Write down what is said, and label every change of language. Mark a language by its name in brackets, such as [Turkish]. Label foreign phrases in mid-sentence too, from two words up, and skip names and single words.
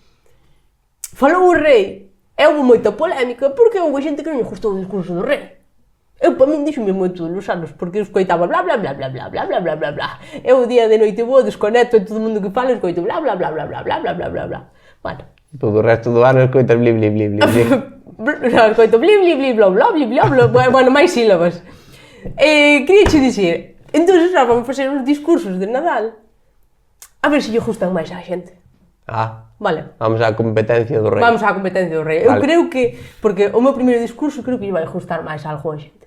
[Galician] Falou o rei, e houve moita polémica, porque houve xente que non lle gustou o discurso do rei. Eu, para min, díxome moito dos anos, porque eu escoitaba bla bla bla bla bla bla bla bla bla bla. Eu, o día de noite boa, desconecto e todo o mundo que fala, escoito bla bla bla bla bla bla bla bla bla bla. Bueno. Todo o resto do ano escoitas bli bli bli bli bli. Non, escoito bli bli bli bla bla bli bla bla. Bueno, máis sílabas. Queria che dicir, entón, xa vamos facer uns discursos de Nadal, a ver se lle gustan máis á xente. Ah, Vale. vamos á competencia do rei. Vamos á competencia do rei. Eu creo que, porque o meu primeiro discurso creo que lle vai gustar máis a algunha xente.